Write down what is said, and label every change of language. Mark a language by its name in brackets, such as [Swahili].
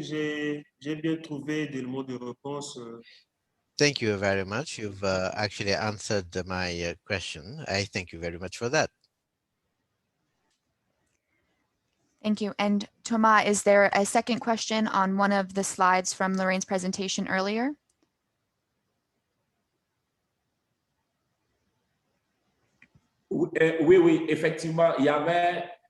[French] J'ai bien trouvé des mots de réponse. [English] Thank you very much. You've actually answered my question. I thank you very much for that. Thank you. And Thomas, is there a second question on one of the slides from Lorraine's presentation earlier? [French] Oui, effectivement, il y avait.